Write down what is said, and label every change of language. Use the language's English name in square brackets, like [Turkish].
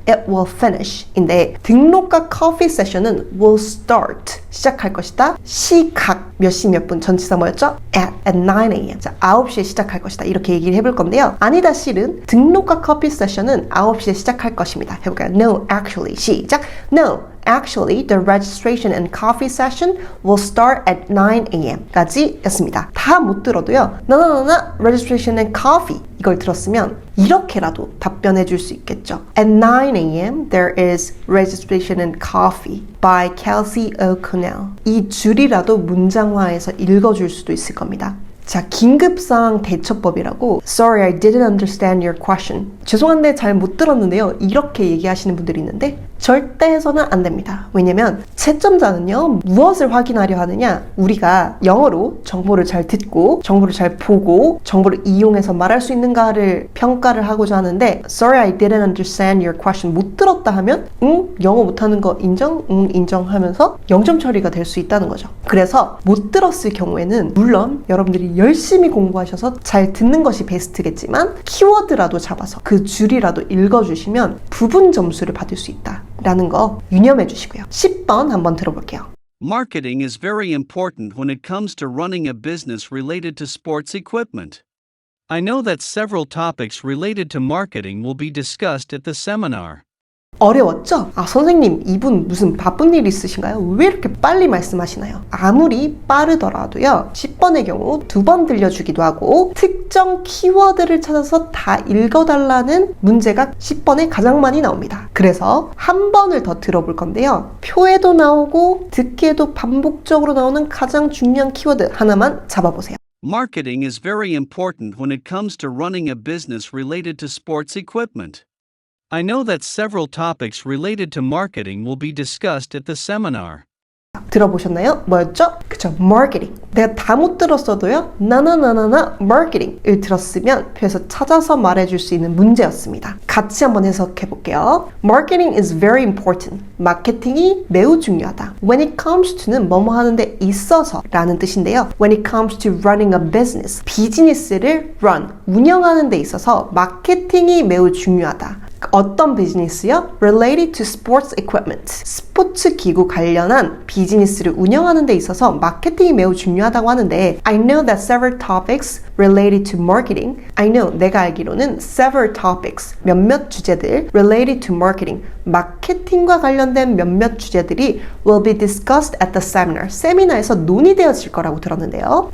[English] It will finish [Korean] 인데 등록과 커피 세션은 [English] will start [Korean] 시작할 것이다. 시각 몇 시 몇 분 전치사 뭐였죠? [English] at 9 a.m. [Korean] 자, 9시에 시작할 것이다. 이렇게 얘기를 해볼 건데요. 아니다 실은 등록과 커피 세션은 9시에 시작할 것입니다. 해볼까요? [English] No, actually. [Korean] 시작. [English] No, actually, the registration and coffee session will start at 9 a.m. [Korean] 까지 였습니다. 다 못 들어도요. [English] No, registration and coffee [Korean] 이걸 들었으면 이렇게라도 답변해 줄 수 있겠죠. [English] At 9 a.m. there is registration and coffee by Kelsey O'Connell. [Korean] 이 줄이라도 문장화해서 읽어줄 수도 있을 겁니다. 자, 긴급상황 대처법이라고 [English] Sorry, I didn't understand your question. [Korean] 죄송한데 잘 못 들었는데요. 이렇게 얘기하시는 분들이 있는데 절대 해서는 안 됩니다. 왜냐면 채점자는요. 무엇을 확인하려 하느냐? 우리가 영어로 정보를 잘 듣고 정보를 잘 보고 정보를 이용해서 말할 수 있는가를 평가를 하고자 하는데 [English] Sorry, I didn't understand your question. [Korean] 못 들었다 하면 영어 못하는 거 인정? 인정하면서 0점 처리가 될 수 있다는 거죠. 그래서 못 들었을 경우에는 물론 여러분들이 열심히 공부하셔서 잘 듣는 것이 베스트겠지만 키워드라도 잡아서 그 줄이라도 읽어주시면 부분 점수를 받을 수 있다라는 거 유념해 주시고요. 10번 한번 들어볼게요. [English] Marketing is very important when it comes to running a business related to sports equipment. I know that several topics related to marketing will be discussed at the seminar. [Korean] 어려웠죠? 아, 선생님, 이분 무슨 바쁜 일 있으신가요? 왜 이렇게 빨리 말씀하시나요? 아무리 빠르더라도요, 10번의 경우 2번 들려주기도 하고, 특정 키워드를 찾아서 다 읽어달라는 문제가 10번에 가장 많이 나옵니다. 그래서 한 번을 더 들어볼 건데요. 표에도 나오고, 듣기에도 반복적으로 나오는 가장 중요한 키워드 하나만 잡아보세요. [English] Marketing is very important when it comes to running a business related to sports equipment. I know that several topics related to marketing will be discussed at the seminar. [Korean] 들어보셨나요? 뭐였죠? 그쵸, marketing. 내가 다 못 들었어도요, 나나나나나 marketing을 들었으면 표에서 찾아서 말해줄 수 있는 문제였습니다. 같이 한번 해석해 볼게요. [English] Marketing is very important. [Korean] 마케팅이 매우 중요하다. [English] When it comes to [Korean] 는 뭐뭐 하는데 있어서 라는 뜻인데요. [English] When it comes to running a business, [Korean] 비즈니스를 run, 운영하는 데 있어서 마케팅이 매우 중요하다. 어떤 비즈니스요? [English] Related to sports equipment. [Korean] 스포츠 기구 관련한 비즈니스를 운영하는 데 있어서 마케팅이 매우 중요하다고 하는데 [English] I know that several topics related to marketing. [Korean] I know, 내가 알기로는 [English] several topics, [Korean] 몇몇 주제들 [English] related to marketing, [Korean] 마케팅과 관련된 몇몇 주제들이 [English] will be discussed at the seminar. [Korean] 세미나에서 논의되어질 거라고 들었는데요.